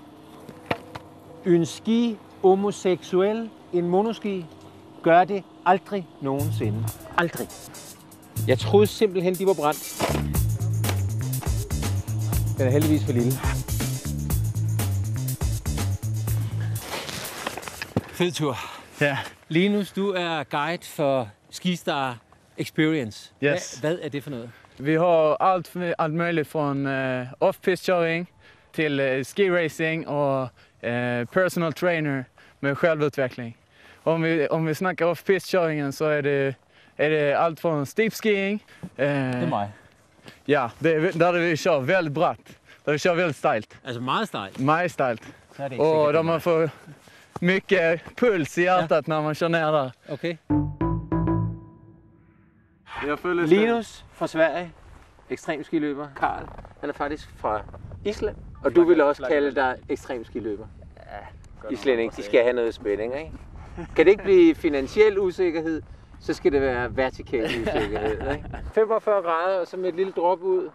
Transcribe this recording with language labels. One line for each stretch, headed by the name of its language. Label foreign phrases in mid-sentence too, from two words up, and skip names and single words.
Danish: En ski homoseksuel, en monoski, gør det aldrig nogensinde. Aldrig. Jeg troede simpelthen, de var brændt. Den er heldigvis for lille. Fed tur. Ja. Linus, du er guide for Skistar Experience. Yes. Hvad er det for noget?
Swedish: Vi har alt möjligt från off-piste-köring till ski-racing och
English: personal trainer
Swedish: med självutveckling. Om vi snackar off-piste-köringen så är det allt från steep-skiing.
Danish: Det er mig.
Swedish: Ja, där vi kör väldigt bratt. Där vi kör väldigt stejlt.
Danish: Altså meget stejlt. Meget stejlt. Så er det ikke
Swedish: Och
Danish: sikkert,
Swedish: där man får mycket puls i hjärtat när man kör ner där.
Danish: Okay. Linus fra Sverige, ekstremskiløber. Karl, han er faktisk fra Island. Og du vil også kalde dig ekstremskiløber. islænding, de skal have noget spænding, ikke? Kan det ikke blive finansiel usikkerhed, så skal det være vertikal usikkerhed, ikke? 45 grader, og så med et lille drop ud.